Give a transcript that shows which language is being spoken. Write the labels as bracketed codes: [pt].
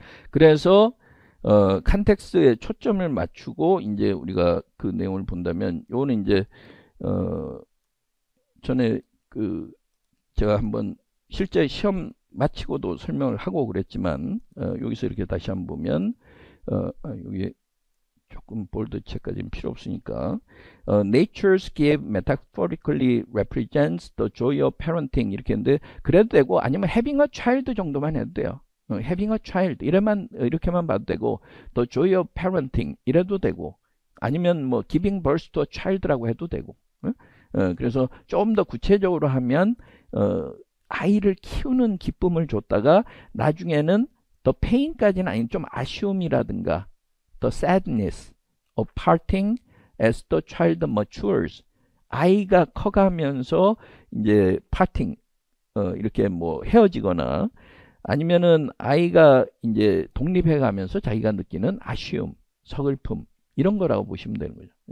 [ko] 그래서 컨텍스트에 초점을 맞추고 이제 우리가 그 내용을 본다면, 요거는 이제 전에 제가 한번 실제 시험 마치고도 설명을 하고 그랬지만 여기서 이렇게 다시 한번 보면 여기 조금 볼드 체크까지는 필요 없으니까 [en] nature's give metaphorically represents the joy of parenting [ko] 이렇게 했는데, 그래도 되고, 아니면 [en] having a child [ko] 정도만 해도 돼요. [en] having a child [ko] 이렇게만 봐도 되고, [en] the joy of parenting [ko] 이래도 되고, 아니면 뭐 [en] giving birth to a child [ko] 라고 해도 되고. 그래서 좀 더 구체적으로 하면 아이를 키우는 기쁨을 줬다가 나중에는 the pain까지는 아닌 좀 아쉬움이라든가 [en] the sadness of parting as the child matures, [ko] 아이가 커가면서 이제 parting 이렇게 뭐 헤어지거나, 아니면은 아이가 이제 독립해 가면서 자기가 느끼는 아쉬움, 서글픔, 이런 거라고 보시면 되는 거죠.